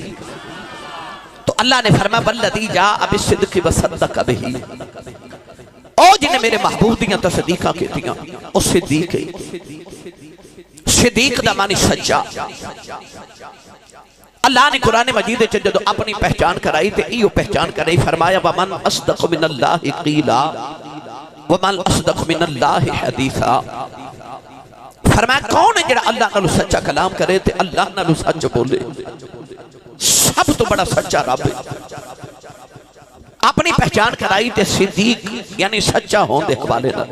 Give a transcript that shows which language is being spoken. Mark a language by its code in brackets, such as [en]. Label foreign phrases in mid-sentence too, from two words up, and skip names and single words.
[pa] تو اللہ نے فرمایا [ar] والذي جاء بالصدق وصدق به, [pa] او جنہیں میرے محبوب دیاں تصدیقاں کیتیاں او صدیق ہے. صدیق دا معنی سچا۔ اللہ نے قرآن مجید چ جدوں اپنی پہچان کرائی تے ایہو پہچان کرائی، فرمایا [ar] ومن أصدق من الله قيلا ومن أصدق من الله حديثا. [pa] فرمایا کون ہے جیڑا اللہ نال سچا کلام کرے تے اللہ نال سچ بولے. سب تو بڑا سچا رب ہے. اپنی پہچان کرائی تے صدیق یعنی سچا ہونے دے حوالے نال.